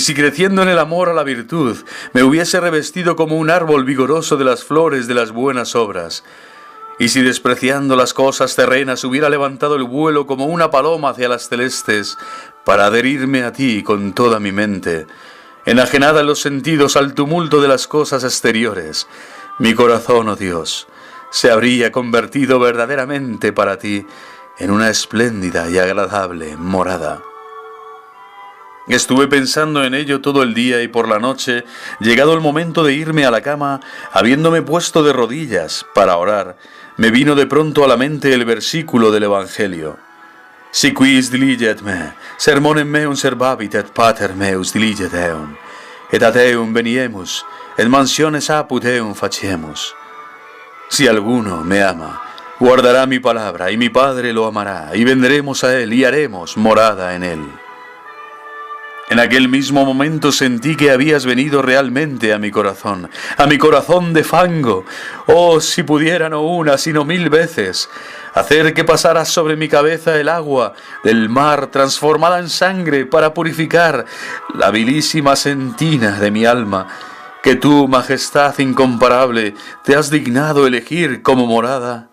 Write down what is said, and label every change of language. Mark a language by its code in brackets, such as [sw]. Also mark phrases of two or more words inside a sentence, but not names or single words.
[es] si creciendo en el amor a la virtud me hubiese revestido como un árbol vigoroso de las flores de las buenas obras, y si despreciando las cosas terrenas hubiera levantado el vuelo como una paloma hacia las celestes, para adherirme a ti con toda mi mente, enajenada en los sentidos al tumulto de las cosas exteriores, mi corazón, oh Dios, se habría convertido verdaderamente para ti en una espléndida y agradable morada. Estuve pensando en ello todo el día y por la noche, llegado el momento de irme a la cama, habiéndome puesto de rodillas para orar, me vino de pronto a la mente el versículo del Evangelio. [la] Si quis diliget me, sermonem meum servabit et pater meus diliget eum, et ad eum veniemus, et mansiones apud eum faciemus. [es] Si alguno me ama, guardará mi palabra, y mi Padre lo amará, y vendremos a él y haremos morada en él. En aquel mismo momento sentí que habías venido realmente a mi corazón de fango. Oh, si pudiera no una, sino 1000 veces, hacer que pasaras sobre mi cabeza el agua del mar transformada en sangre para purificar la vilísima sentina de mi alma, que tú, majestad incomparable, te has dignado elegir como morada.